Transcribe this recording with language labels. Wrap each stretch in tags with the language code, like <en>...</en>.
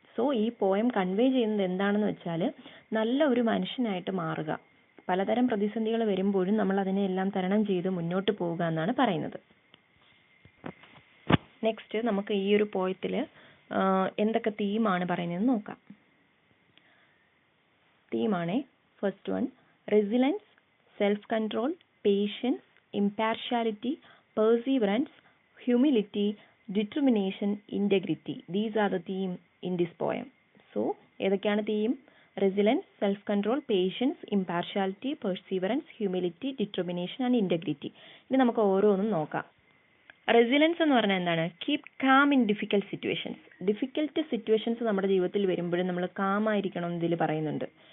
<ml>So ഈ poem convey ചെയ്യുന്നത് എന്താണെന്ന് വെച്ചാൽ നല്ല ഒരു മനുഷ്യനായിട്ട് മാറുക. പലതരം പ്രതിസന്ധികൾ വരുമ്പോഴും നമ്മൾ അതിനെല്ലാം തരണം ചെയ്ത് മുന്നോട്ട് പോവുക എന്നാണ് പറയുന്നത്. നെക്സ്റ്റ് നമുക്ക് ഈ ഒരു പോയത്തിൽ എന്തൊക്കെ തീമാണ് പറയുന്നതെന്ന് നോക്കാം. തീമാണേ.</ml> <en>First one, resilience, self control, patience, impartiality, perseverance, humility, determination, integrity. These are the theme in this poem. So</en> <ml>ഏതൊക്കെയാണ് theme?</ml> <en>Resilience, self control, patience, impartiality, perseverance, humility, determination and integrity.</en> <ml>ഇനി നമുക്ക് ഓരോന്നും നോക്കാം. റെസിലൻസ് എന്ന് പറഞ്ഞാൽ എന്താണ്?</ml> <en>Keep calm in difficult situations.</en> <ml>Difficult situations നമ്മുടെ ജീവിതത്തിൽ വരുമ്പോഴും നമ്മൾ കാം ആയിരിക്കണം എന്ന് ഇതിൽ പറയുന്നുണ്ട്.</ml>